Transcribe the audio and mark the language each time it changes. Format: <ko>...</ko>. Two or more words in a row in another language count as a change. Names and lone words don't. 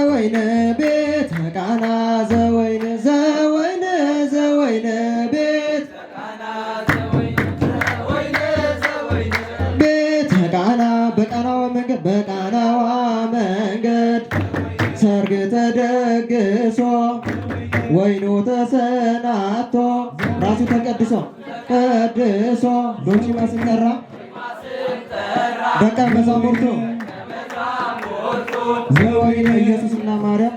<gez>ዘወይነ ቤተ ቃና ዘወይነ ዘወይነ ዘወይነ ቤተ ቃና</gez> <am>በቃናዋ መንገድ ሰርግ ተደግሶ ወይኑ ተሰናቶ ራሱ ተቀድሶ ዶኪማስ ጠራ ደቀ መዛሙርቱ ዘወይነ ኢየሱስና ማርያም</am>